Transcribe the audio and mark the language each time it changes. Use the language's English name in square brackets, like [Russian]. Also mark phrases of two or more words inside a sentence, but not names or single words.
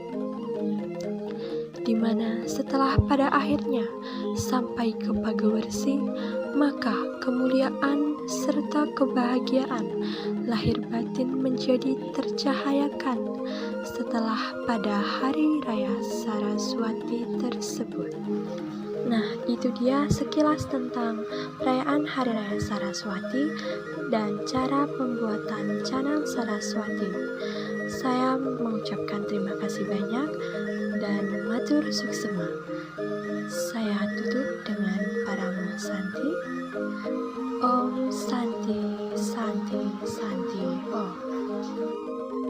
[Indonesian] di mana setelah pada akhirnya sampai ke Pagawersi, maka kemuliaan serta kebahagiaan lahir batin menjadi tercahayakan setelah pada Hari Raya Saraswati tersebut. Nah, itu dia sekilas tentang perayaan Hari Raya Saraswati dan cara pembuatan canang Saraswati. Saya mengucapkan terima kasih banyak dan [Balinese] matur suksema. [Indonesian] ditutup dengan parama Santi. [Sanskrit] Om Santi, Santi, Santi, Om.